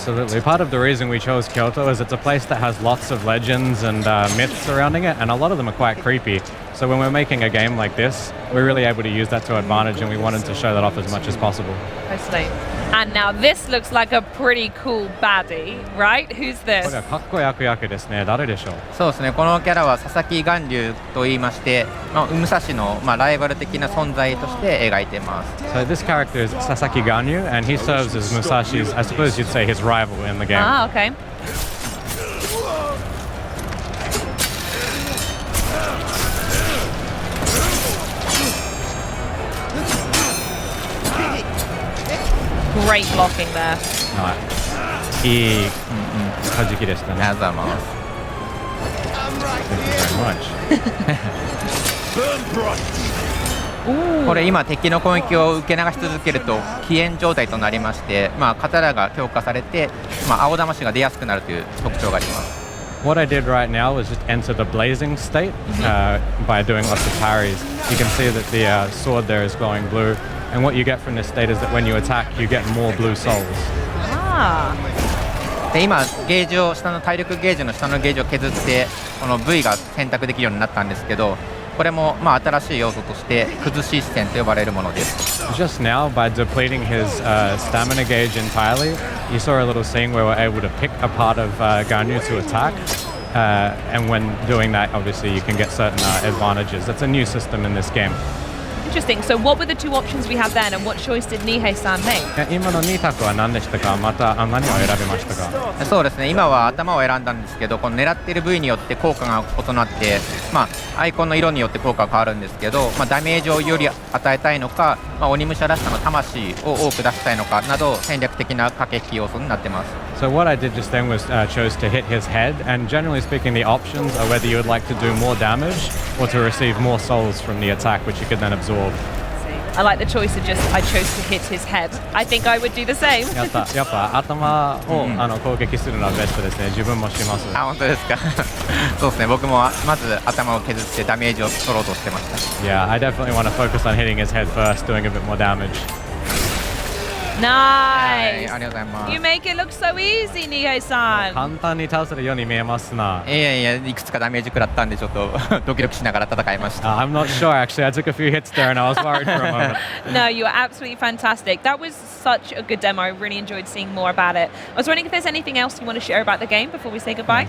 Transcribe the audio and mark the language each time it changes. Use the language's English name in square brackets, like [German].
[English] Absolutely. Part of the reason we chose Kyoto is it's a place that has lots of legends and myths surrounding it, and a lot of them are quite creepy. So when we're making a game like this, we're really able to use that to advantage, and we wanted to show that off as much as possible. Totally. And now this looks like a pretty cool baddie, right? Who's [Japanese] こ [English] this? [Japanese] れはかっこいい悪役ですね。誰でしょう。そうですね、このキャラは佐々木巌流といいまして、武蔵の、ライバル的な存在として描いています。 [English] So this character is Sasaki Ganyu, and he serves as Musashi's, I suppose you'd say, his rival in the game. Ah, okay. Great blocking there. [Japanese] はい。いい弾きでしたね。ありがとうございます。 [English] Thank you very much. [Japanese] これ今敵の攻撃を受け流し続けると起炎状態となりまして、刀が強化されて、青魂が出やすくなるという特徴があります。 [English] What I did right now was just enter the blazing state by doing lots of parries. You can see that the sword there is glowing blue, and what you get from this state is that when you attack, you get more blue souls. Ah. [Japanese] で今ゲージを体力ゲージの下のゲージを削ってこの V が選択できるようになったんですけど、これも新しい要素として崩し視線と呼ばれるものです。 [English] Just now, by depleting his stamina gauge entirely, you saw a little scene where we're able to pick a part of Ganyu to attack. And when doing that, obviously, you can get certain advantages. That's a new system in this game. Interesting. So what were the two options we had then, and what choice did Nihei-san make? [Japanese] 今の2択は何でしたか？また何を選びましたか？そうですね、今は頭を選んだんですけど、この狙っている部位によって効果が異なって、アイコンの色によって効果が変わるんですけど、ダメージをより与えたいのか、鬼武者らしさの魂を多く出したいのかなど戦略的な駆け引き要素になってます。 [English] So what I did just then was chose to hit his head, and generally speaking, the options are whether you would like to do more damage or to receive more souls from the attack, which you could then absorb. I like the choice of just I chose to hit his head. I think I would do the same. [Japanese] やっぱ頭を攻撃するのはベストですね。自分もします。本当ですか。そうですね、僕もまず頭を削ってダメージを取ろうとしてました。 [English] Yeah, I definitely want to focus on hitting his head first, doing a bit more damage. Nice. [Japanese] ありがとうございます。 [English] You make it look so easy, Nihei-san. [Japanese] 簡単に倒せるように見えますな。いくつかダメージ食らったんでちょっとドキドキしながら戦いました。 [English] I'm not sure actually. I took a few hits there and I was worried for a moment. No, you are absolutely fantastic. That was such a good demo. I really enjoyed seeing more about it. I was wondering if there's anything else you want to share about the game before we say goodbye.